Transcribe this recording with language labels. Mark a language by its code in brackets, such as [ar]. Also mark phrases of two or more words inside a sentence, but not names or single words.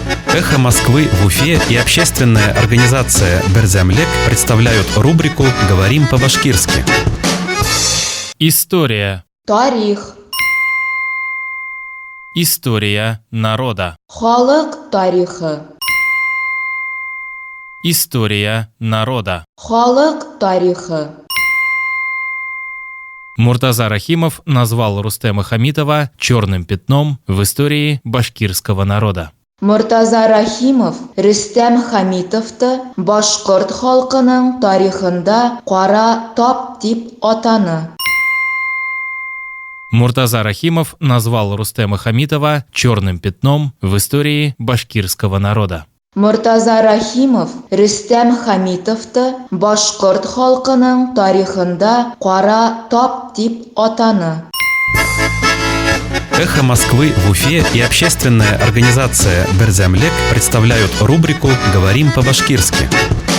[ru] «Эхо Москвы» в Уфе и общественная организация «Берзямлек» представляют рубрику «Говорим по-башкирски». История. [ba] Тарих. [ru] История народа. [ba] Халық тарихы. [ru] История народа. [ba] Халық тарихы. [ru] Муртаза Рахимов назвал Рустема Хамитова черным пятном в истории башкирского народа. [ba] Муртаза Рахимов Рустем Хамитовты башкорт халкының тарихында кара тап дип атаны. [ru] Муртаза Рахимов назвал Рустема Хамитова черным пятном в истории башкирского народа. [ba] Муртаза Рахимов Рустем Хамитовты башкорт халкының тарихында кара тап дип атаны. [ru] «Эхо Москвы» в Уфе и общественная организация «Берзямлек» представляют рубрику «Говорим по-башкирски».